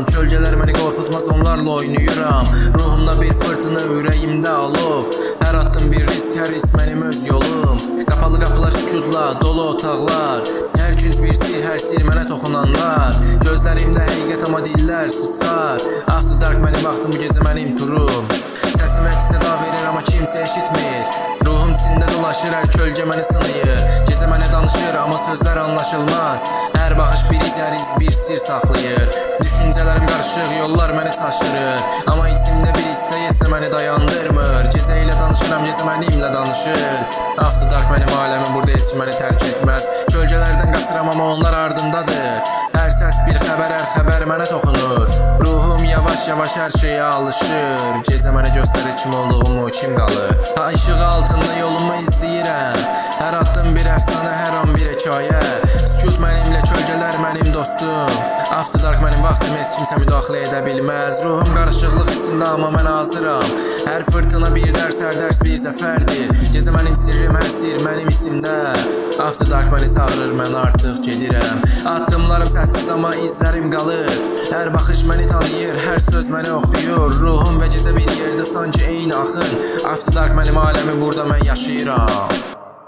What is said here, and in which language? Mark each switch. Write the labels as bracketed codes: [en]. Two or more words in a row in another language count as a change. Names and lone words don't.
[az] Kölgələr məni qorxutmaz, onlarla oynayıram. Ruhumda bir fırtına, ürəyimdə alov. Hər addım bir risk, hər risk mənim öz yolum. Qapalı qapılar, sükutla dolu otaqlar. Hər gün bir sir, hər sir mənə toxunanlar. Gözlərimdə həqiqət, amma dillər susar. [en] After dark [az] mənim vaxtım, bu gecə mənim turum. Səsim əks-səda verir, amma kimsə eşitmir. Ruhum içində dolaşır, hər kölgə məni sınayır. Gecə mənə danışır, amma sözlər anlaşılmaz. Hər baxış bir iz, hər iz bir sir saxlayır. Düşüncələrim qarışıq, yollar məni taşırır. Amma içimdə bir istək məni dayandırmır. Gecə ilə danışıram, gecə mənimlə danışır. [en] After dark [az] mənim aləmim, burada heç kim məni tərk etməz. Kölgələrdən qaçıram, amma onlar ardımdadır. Hər səs bir xəbər, hər xəbər mənə toxunur. Ruhum yavaş-yavaş hər şeyə alışır. Gecə mənə göstərir kim olduğumu, kim qalır. Ha, işığı altında yolumu izləyirəm. Hər addım bir əfsanə, hər an bir hekayə. Sükut mənimlə, kölgələr mənim dostum. [en] After dark [az] mənim vaxtım, heç kimsə müdaxilə edə bilməz. Ruhum qarışıqlıq içində, amma mən hazıram. Hər fırtına bir dərs, hər dərs bir zəfərdir. Gecə mənim sirrim, hər sir mənim içimdə. [en] After dark [az] məni çağırır, mən artıq gedirəm. Addımlarım səssiz, amma izlərim qalır. Hər baxış məni tanıyır, hər söz məni oxuyur. Ruhum və gecə bir yerdə sanki eyni axın. [en] After dark [az] mənim aləmim, burada mən yaşayıram.